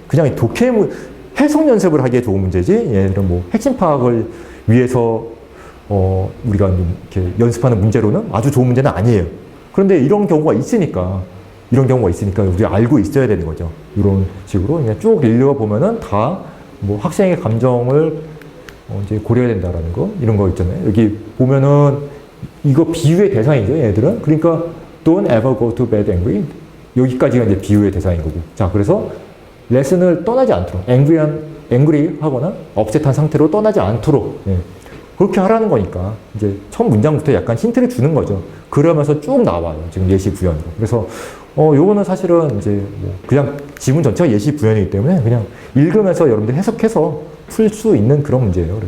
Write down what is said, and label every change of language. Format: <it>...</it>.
<ko>그냥 해석 연습을 하기에 좋은 문제지, 얘네들은 뭐 핵심 파악을 위해서 우리가 이렇게 연습하는 문제로는 아주 좋은 문제는 아니에요. 그런데 이런 경우가 있으니까 우리가 알고 있어야 되는 거죠. 이런 식으로 그냥 쭉 읽어보면은 다 뭐 학생의 감정을 이제 고려해야 된다라는 거, 이런 거 있잖아요. 여기 보면은 이거 비유의 대상이죠, 얘들은. 그러니까</ko> <en>don't ever go to bed angry.</en> <ko>여기까지가 이제 비유의 대상인 거고. 자, 그래서 레슨을 떠나지 않도록, angry 하거나 업셋한 상태로 떠나지 않도록, 예. 그렇게 하라는 거니까 이제 첫 문장부터 약간 힌트를 주는 거죠. 그러면서 쭉 나와요. 지금 예시 구현으로. 그래서 요거는 사실은 이제 뭐 그냥 지문 전체가 예시 구현이기 때문에 그냥 읽으면서 여러분들 해석해서 풀 수 있는 그런 문제예요.</ko>